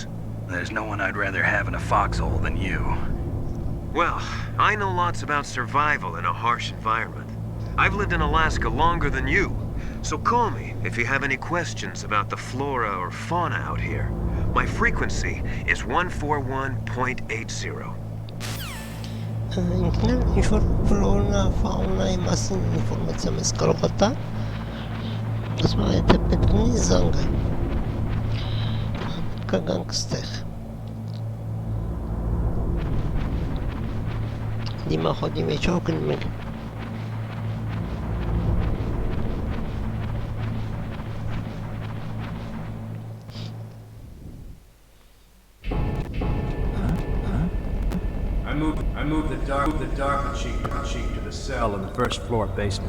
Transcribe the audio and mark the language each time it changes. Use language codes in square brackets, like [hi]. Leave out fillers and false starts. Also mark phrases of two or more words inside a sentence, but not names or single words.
[en] There's no one I'd rather have in a foxhole than you. Well, I know lots about survival in a harsh environment. I've lived in Alaska longer than you, so call me if you have any questions about the flora or fauna out here. My frequency is 141.80. [hy] Ինքնին ինչ-որ ֆլորնա, ֆաունայի մասին ինֆորմացիա մեզ կարող է տա, ասում է, եթե պետք ունի զանգը, կգանք ստեղ։ Դիմախոդի մեջով գնում ենք։ [en] I moved the dark cheek to the cell in the first floor basement.